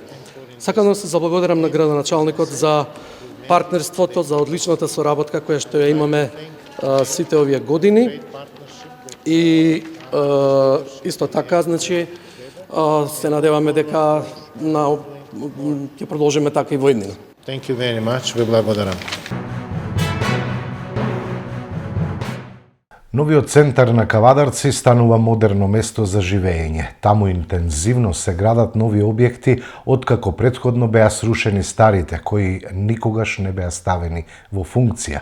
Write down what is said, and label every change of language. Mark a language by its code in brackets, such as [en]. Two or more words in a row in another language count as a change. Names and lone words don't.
[mk] Сакам да се заблагодарам на градоначалникот за партнерството, за одличната соработка која што ја имаме сите овие години и исто така, значи, се надеваме дека ќе продолжиме така и во иднина. [en] Thank you very much. [mk] Ви благодарам. Новиот центар на Кавадарци станува модерно место за живење. Таму интензивно се градат нови објекти, откако претходно беа срушени старите, кои никогаш не беа ставени во функција.